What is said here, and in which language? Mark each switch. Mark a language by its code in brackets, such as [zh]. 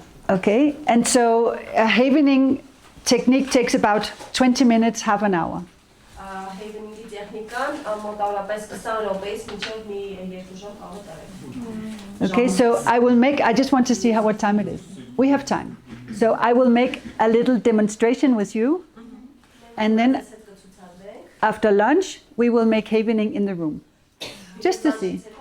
[en] Okay, and so a Havening technique takes about 20 minutes, half an hour. [hy] տեխնիկան մոտավորապես 20 րոպեից մինչև մի 2 ժամ կարող է տարել։ [en] Okay, so I just want to see what time it is. We have time. So I will make a little demonstration with you, and then after lunch, we will make havening in the room. Just to see.